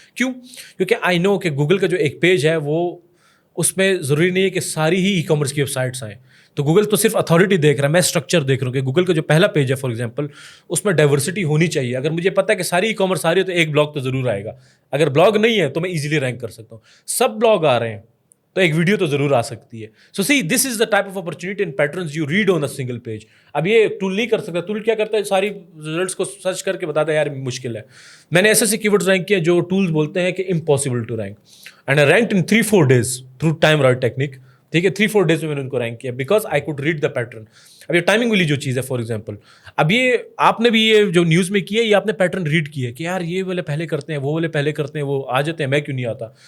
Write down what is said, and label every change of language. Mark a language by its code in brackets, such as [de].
[ur] کیوں؟ کیونکہ [en] I know [ur] کہ گوگل کا جو ایک پیج ہے وہ اس میں ضروری نہیں ہے کہ ساری ہی ای کامرس کی ویب سائٹس آئیں. تو گوگل تو صرف اتھارٹی دیکھ رہا ہے, میں اسٹرکچر دیکھ رہا ہوں کہ گوگل کا جو پہلا پیج ہے فار ایگزامپل اس میں ڈائیورسٹی ہونی چاہیے. اگر مجھے پتا ہے کہ ساری ای کامرس آ رہی ہے تو ایک بلاگ تو ضرور آئے گا. اگر بلاگ نہیں ہے تو میں ایزیلی رینک کر سکتا ہوں. سب بلاگ آ رہے ہیں تو ایک ویڈیو تو ضرور آ سکتی ہے. [en] So see this is the type of opportunity and patterns you read on a single page. [ur] اب یہ ٹول نہیں کر سکتا. ٹول کیا کرتا ہے, ساری ریزلٹس کو سرچ کر کے بتاتا ہے یار مشکل ہے. میں نے ایسے ایسے کی ورڈز رینک کیا جو ٹولز بولتے ہیں کہ [en] Impossible to rank, and I ranked in 3-4 days through time route technique. [ur] ٹھیک ہے, 3-4 days میں نے ان کو رینک کیا [en] Because I could read the pattern. [ur] اب یہ ٹائمنگ والی جو چیز ہے, فار ایگزامپل اب یہ آپ نے بھی یہ جو نیوز میں کیا ہے, یہ آپ نے پیٹرن ریڈ کیا ہے کہ یار یہ والے پہلے کرتے ہیں, وہ والے پہلے کرتے ہیں, وہ آ جاتے ہیں, میں کیوں نہیں آتا.